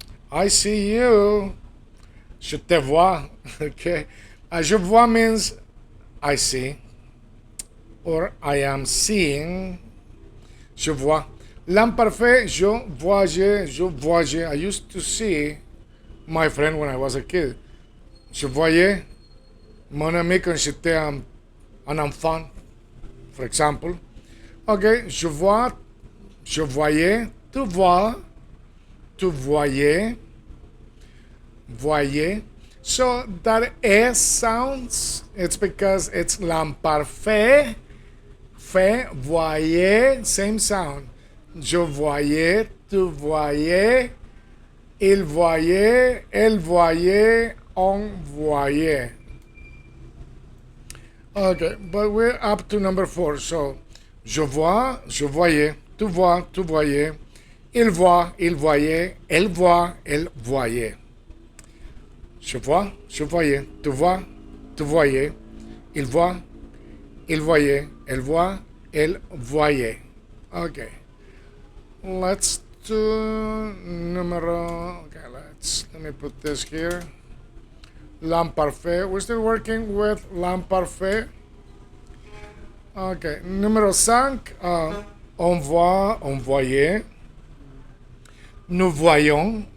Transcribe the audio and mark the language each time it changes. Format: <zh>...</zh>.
<en>I see you.</en> <fr>Je te vois.</fr> <en>Okay.</en> <fr>Je vois</fr> <en>means I see. Or I am seeing. Je vois.</en> <fr>L'imparfait, je voyais.</fr> <en>I used to see my friend when I was a kid.</en> <fr>Je voyais mon ami quand j'étais un enfant,</fr> <en>for example.</en> <fr>Ok, je vois, je voyais, tu vois, tu voyais, voyais.</fr> <en>So that S sounds, it's because it's l'imparfait.</en> <fr>Fait, voyait,</fr> <en>same sound.</en> <fr>Je voyais, tu voyais, il voyait, elle voyait, on voyait.</fr> <en>Okay, but we're up to number 4.</en> <fr>So, je vois, je voyais, tu vois, tu voyais, il voit, il voyait, elle voit, elle voyait. Je vois, je voyais, tu vois, tu voyais, il voit, il voyait, elle voit, elle voyait.</fr> <en>Okay. Let's do numero. Okay, let me put this here. L'imparfait. We're still working with l'imparfait.</en> <fr>Okay. Numéro 5. On voit, on voyait. Nous voyons.</fr>